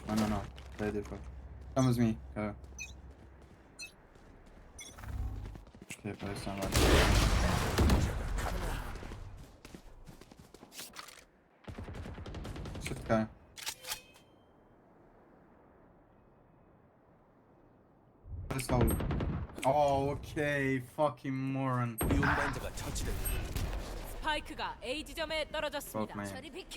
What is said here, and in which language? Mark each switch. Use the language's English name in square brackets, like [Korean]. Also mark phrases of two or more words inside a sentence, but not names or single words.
[English] No. Play default. Come with me. Go. Okay, play some last. Should go. Let's go. Oh, okay. Fucking moron. [Korean] 운반자가 처치됐다. 스파이크가 A 지점에 떨어졌습니다. [English] Fuck, man. [Korean] 저리 비켜.